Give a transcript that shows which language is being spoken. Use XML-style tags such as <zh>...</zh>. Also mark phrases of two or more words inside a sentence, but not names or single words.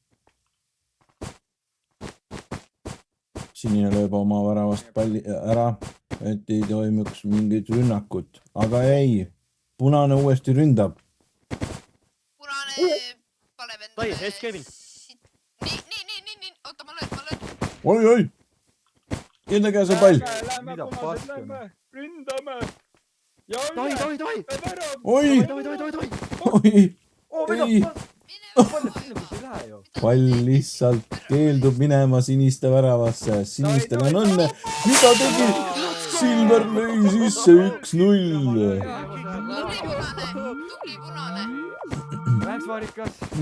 <et>sinine lööb oma väravast palli ära , et ei toimuks mingit rünnakut , aga ei , punane uuesti ründab . punane paneb Tai , endale . ees Kevin . nii , oota , ma löön . oi-oi , kelle käes on pall ? Mida paska, noh. ründame . ja Tai , üle . Tai , Tai . värav . oi , Tai . oi , oo , Ei. mida , pall läheb sinna , kus ei lähe ju . pall lihtsalt keeldub minema siniste väravasse , sinistel on õnne . mida tegi ? Silver lõi sisse 1-0 . tubli punane . Läks Maarikas .</et>